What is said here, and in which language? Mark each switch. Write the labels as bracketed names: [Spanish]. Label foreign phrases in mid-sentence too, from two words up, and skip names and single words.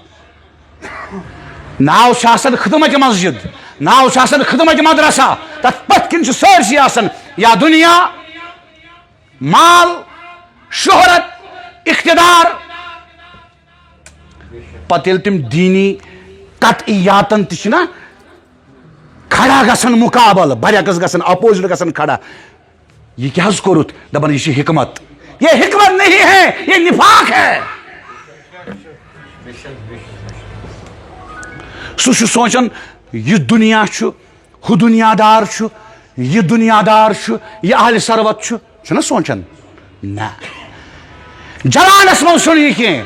[Kashmiri] ناو چھِ آسان خدمت مسجد ناو چھِ آسان خدمت مدرسہ تتھ پتھ کِنۍ چھُ سٲرسٕے آسان یا دُنیا مال شہرت اقتدار. پتہٕ ییٚلہِ تِم دیٖنی قطعیاتن تہِ چھِنہ کھڑا گژھان مقابل برعکس گژھان اپوزٹ گژھان کھڑا. یہ کیا حض کوٚرُتھ دپان یہ چھِ حکمت. [Urdu] یہ حکمت نہیں ہے یہ نفاق ہے. [Kashmiri] سُہ چھُ سونچان یہ دنیا چھُ ہُہ دنیا دار چھُ یہ دنیا دار چھُ یہ اہلِ ثروت چھُ چھُنہ سونچان. نہ جوانس منٛز چھُنہٕ یہِ کینٛہہ.